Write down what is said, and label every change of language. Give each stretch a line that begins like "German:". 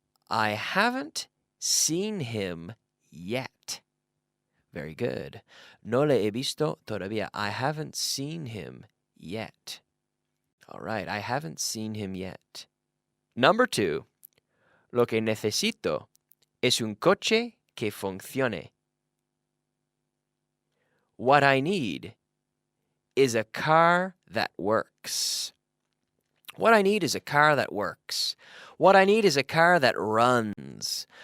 English: I haven't seen him yet. Very good.
Spanish: No le he visto todavía.
English: I haven't seen him yet. All right, I haven't seen him yet. Number 2.
Spanish: Lo que necesito es un coche que funcione.
English: What I need is a car that works. What I need is a car that works. What I need is a car that runs.